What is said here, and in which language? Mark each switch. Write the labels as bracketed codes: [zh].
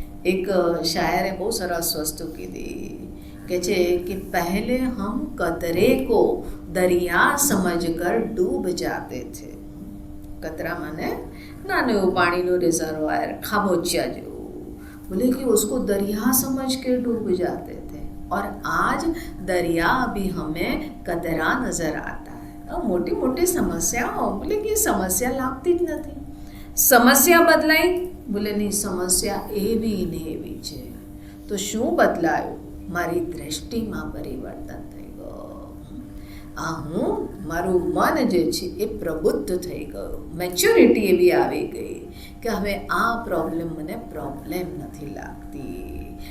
[gu] એક શાયરે બહુ સરસ વસ્તુ કીધી કે છે કે [hi] પહેલે હમ કતરે કો દરિયા સમજ કર ડૂબ જાતે થે. [gu] કતરા માને નાનું એવું પાણીનું રિઝર્વાયર, ખાબોચિયા જેવું. બોલે કે [hi] उसको दरिया समझ के डूब जाते थे और आज दरिया भी हमें कतरा नजर आता है. [gu] મોટી મોટી સમસ્યાઓ, બોલે કે સમસ્યા લાગતી જ નથી. સમસ્યા બદલાઈ, બોલે નહીં સમસ્યા એવી ને એવી છે. તો શું બદલાયું? મારી દ્રષ્ટિમાં પરિવર્તન થઈ ગયું. આ હું મારું મન જે છે એ પ્રબુદ્ધ થઈ ગયું, મેચ્યોરિટી એવી આવી ગઈ કે હવે આ પ્રોબ્લેમ મને પ્રોબ્લેમ નથી લાગતી.